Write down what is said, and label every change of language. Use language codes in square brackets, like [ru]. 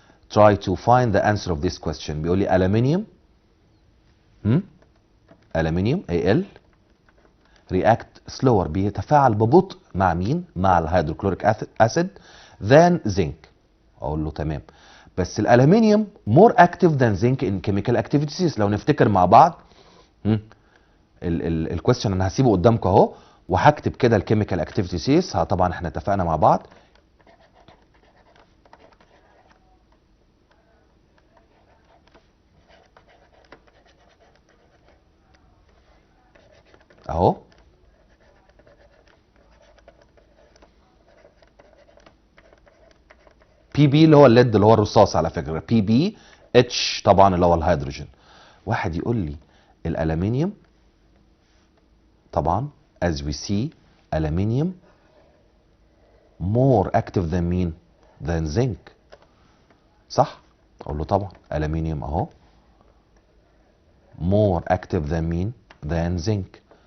[en] try to find the answer of this question. [ar] بيقول لي [en] aluminium aluminium Al react slower [ar] بيتفاعل ببطء مع مين؟ مع الهيدروكلوريك [en] acid than zinc. [ar] اقول له تمام بس الالومنيوم [en] more active than zinc in chemical activity series. [ar] لو نفتكر مع بعض الكويستشن انا هسيبه قدامكم اهو وهكتب كده الكيميكال اكتيفيتي سيريس. طبعا احنا اتفقنا مع بعض اهو. بي بي اللي هو الليد اللي هو الرصاص على فكره. بي بي اتش طبعا اللي هو الهيدروجين. واحد يقول لي الالومنيوم طبعا [en] as we see aluminium more active than [ar] مين؟ [en] than zinc. [ar] صح؟ اقول له طبعا [en] aluminium [ar] اهو [en] more active than [ar] مين؟ [en] than zinc.